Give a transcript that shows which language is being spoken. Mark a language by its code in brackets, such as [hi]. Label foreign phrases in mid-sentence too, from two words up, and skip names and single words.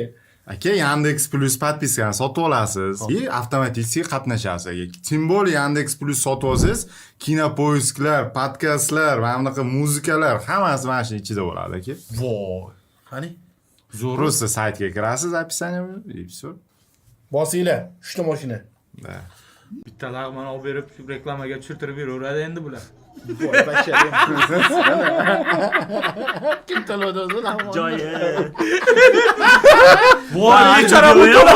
[uz] aka Yandex Plus podpiskani sotib olasiz. Avtomatik qatnashasiz aka. [ru] Tем более [uz] Yandex Plus sotib olsangiz, kinopoisklar, podkastlar, mana bunaqa muzikalar hammasi mana shu ichida bo'ladi aka. Voy. Qani? Просто saytga kirasiz, [ru] описание и всё. [uz] Bosinglar, 3 ta mashina. Da. Bitta lag'man olib berib, reklamaga tushirtirib beraveradi endi bular. Voy bachcha. Kim to'ladi o'zi lag'mon? Joyi. Voy, bechora bu